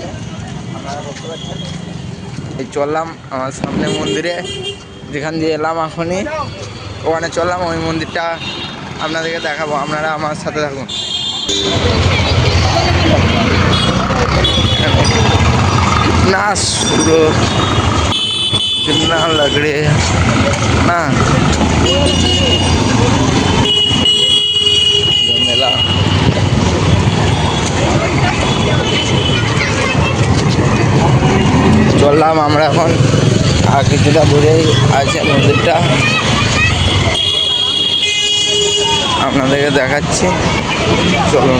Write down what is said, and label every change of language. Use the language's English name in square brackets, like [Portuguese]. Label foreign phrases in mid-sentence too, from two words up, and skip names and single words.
[Bangla] আপনারা দেখতে পাচ্ছেন এই চললাম আমার সামনে মন্দিরে, যেখান দিয়ে এলাম এখনই ওখানে চললাম। ওই মন্দিরটা আপনাদেরকে দেখাবো, আপনারা আমার সাথে থাকুন। [Hindi] कितना सुरो कितना लग रही है ना मेला। [Bangla] চললাম আমরা এখন আর কিছুটা দূরেই আছে মন্দিরটা, আপনাদেরকে দেখাচ্ছি। চলুন।